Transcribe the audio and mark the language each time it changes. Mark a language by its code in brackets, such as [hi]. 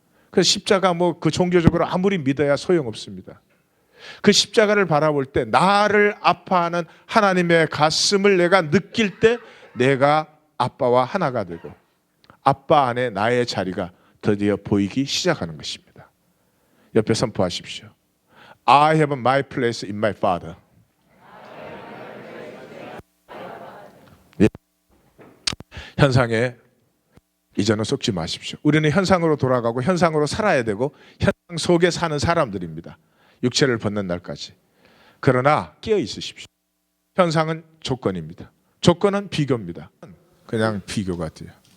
[ko] 그 십자가 그 종교적으로 아무리 믿어야 소용없습니다. 그 십자가를 바라볼 때 나를 아파하는 하나님의 가슴을 내가 느낄 때 내가 아빠와 하나가 되고 아빠 안에 나의 자리가 드디어 보이기 시작하는 것입니다. 옆에 선포하십시오. [en] I have my place in my Father. [ko] 예. 현상에 이전은 속지 마십시오. 우리는 현상으로 돌아가고 현상으로 살아야 되고 현상 속에 사는 사람들입니다. 육체를 벗는 날까지. 그러나 깨어 있으십시오. 현상은 조건입니다. 조건은 비교입니다. 그냥 비교 같아요.